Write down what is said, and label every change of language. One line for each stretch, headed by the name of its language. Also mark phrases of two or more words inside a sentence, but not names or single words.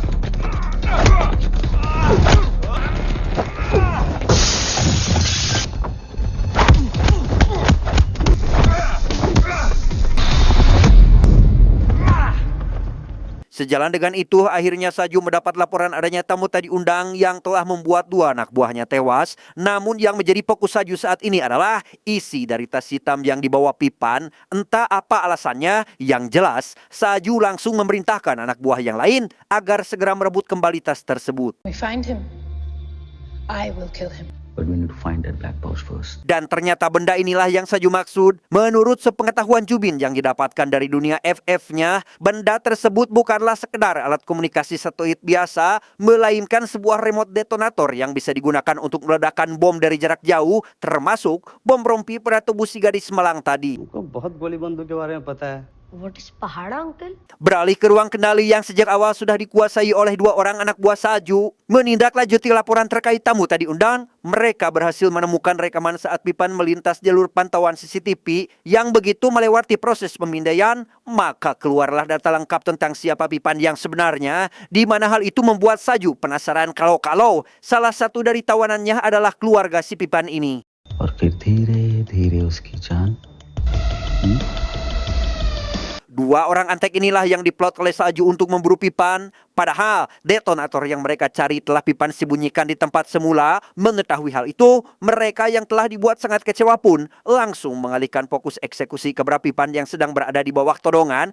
Indonesian: Sejalan dengan itu, akhirnya Saju mendapat laporan adanya tamu tak diundang yang telah membuat 2 anak buahnya tewas. Namun yang menjadi fokus Saju saat ini adalah isi dari tas hitam yang dibawa Pipan. Entah apa alasannya, yang jelas Saju langsung memerintahkan anak buah yang lain agar segera merebut kembali tas tersebut.
English: We find him, I will kill him. But we need to find that black pouch first.
Indonesian: Dan ternyata benda inilah yang Saju maksud. Menurut sepengetahuan Jubin yang didapatkan dari dunia FF-nya, benda tersebut bukanlah sekedar alat komunikasi satelit biasa, melainkan sebuah
English: remote detonator
Indonesian: yang bisa digunakan untuk meledakkan bom dari jarak jauh, termasuk bom rompi pada tubuh si gadis Malang tadi.
Hindi: उनको बहुत गोली बंदूक के बारे में पता है.
English: What is pahada, uncle?
Indonesian: Beralih ke ruang kendali yang sejak awal sudah dikuasai oleh 2 orang anak buah Saju, menindaklanjuti laporan terkait tamu tadi undang, mereka berhasil menemukan rekaman saat Pipan melintas jalur pantauan CCTV yang begitu melewati proses pemindaian, maka keluarlah data lengkap tentang siapa Pipan yang sebenarnya, di mana hal itu membuat Saju penasaran kalau salah satu dari tawanannya adalah keluarga si Pipan ini.
Hindi: और फिर धीरे-धीरे उसकी जान.
Indonesian: 2 orang antek inilah yang diplot oleh Saju untuk memburu Pipan. Padahal detonator yang mereka cari telah Pipan sembunyikan di tempat semula. Mengetahui hal itu, mereka yang telah dibuat sangat kecewa pun langsung mengalihkan fokus eksekusi ke Pipan yang sedang berada di bawah todongan.